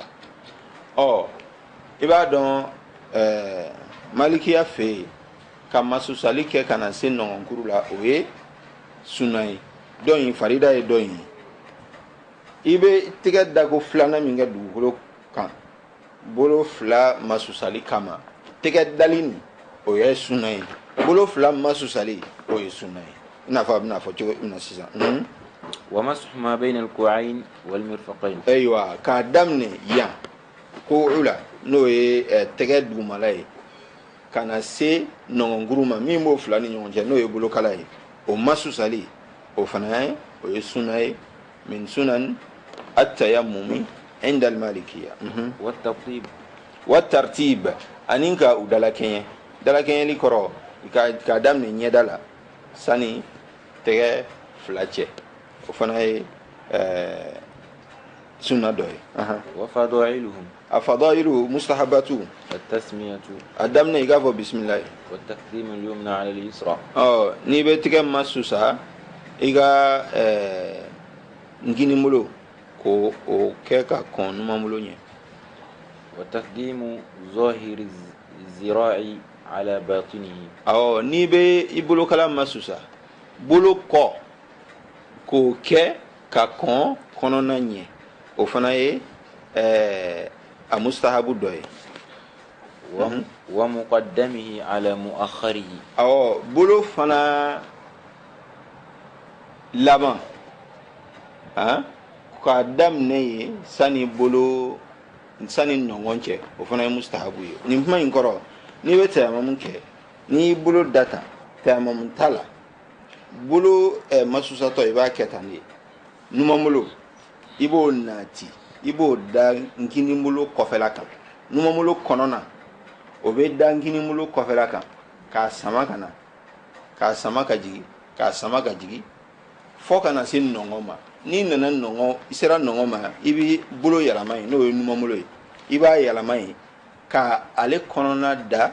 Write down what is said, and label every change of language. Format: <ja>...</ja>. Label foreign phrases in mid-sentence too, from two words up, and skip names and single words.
<bm>wa i b'a dɔn malikiya fɛ yen ka masusali kɛ ka na se nɔgɔnkuru la o ye sunna ye dɔn in farida ye dɔn in i bɛ tɛgɛ dago filanan min kɛ dugukolo kan bolo fila masusali kama tɛgɛ dali nin o ye sunna ye bolo fila masusali o ye sunna ye i n'a fɔ a bɛna fɔ cogo min na sisan</bm> <ar>ومسح ما بين الكوعين والمرفقين</ar> <bm>ayiwa k'a daminɛ yan ko o la n'o ye tɛgɛ dugumala ye ka na se nɔgɔnkuru ma min b'o fila ni ɲɔgɔn cɛ n'o ye bolokala ye o masusali o fana ye o ye sunna ye</bm> <ar>من سنن التيمم عند المالكية والتطيب</ar> <bm>والترتيب ani ka u dalakɛɲɛli kɔrɔ k'a daminɛ ɲɛda la sani tɛgɛ fila cɛ o fana ye sunna dɔ ye</bm> <ar>وفضائلهم a فضائل مستحبة التسمية</ar> <bm>a daminɛ i k'a fɔ bisimilayi</bm> <ar>والتقديم اليمنى على اليسرى</ar> <bm>n'i bɛ tɛgɛ masusa i ka nkinibolo ko o kɛ ka kɔn numanbolo ɲɛ</bm> <ar>وتقديم ظاهر الذراع على باطنه</ar> <bm>n'i bɛ i bolokala masusa bolo kɔ k'o kɛ ka kɔn kɔnɔna ɲɛ o fana ye a mustahabu dɔ ye</bm> <ar>ومقدمه على مؤخره</ar> <bm>bolo fana laban k'a daminɛ ye sani ɲɔgɔn cɛ o fana ye mustahabu ye nin kuma in kɔrɔ n'i bɛ tayamamu kɛ n'i bolo data tayamamu t'a la bolo masusatɔ i b'a kɛ tan de numanbolo i b'o nati i b'o da nkinibolo kɔfɛla kan numanbolo kɔnɔna o bɛ da nkinibolo kɔfɛla kan k'a sama ka na k'a sama ka jigin k'a sama ka jigin fɔ ka na se nɔngɔn ma n'i nana nɔngɔn i sera nɔngɔn ma i bɛ bolo yɛlɛma yen n'o ye numanbolo ye i b'a yɛlɛma yen ka ale kɔnɔna da</bm>